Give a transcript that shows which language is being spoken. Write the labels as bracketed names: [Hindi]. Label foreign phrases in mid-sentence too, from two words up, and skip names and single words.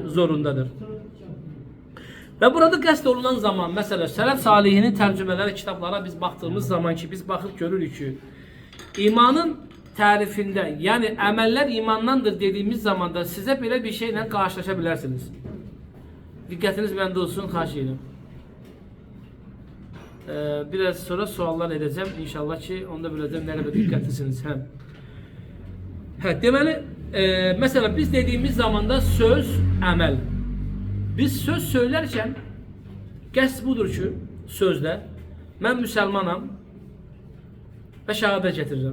[Turkish] Zorundadır. Ve burada qəsd olunan zaman, mesela Sələf Salihinin tərcümələri, kitablara biz baktığımız zaman ki, biz bakıp görürük ki, imanın tarifinde, yani əməllər imandandır dediğimiz zaman da size belə bir şeyle karşılaşabilirsiniz. [Azerbaijani] Diqqətiniz məndə olsun, xahiş edirəm. [Turkish] Biraz sonra suallar edeceğim. [Azerbaijani] İnşallah ki, onda biləcəm nə qədər diqqətlisiniz. Deməli, mesela biz dediğimiz zaman da söz, əməl. Biz söz söylerken qəsd budur ki, sözdə mən müsəlmanam və şəhadət gətirirəm.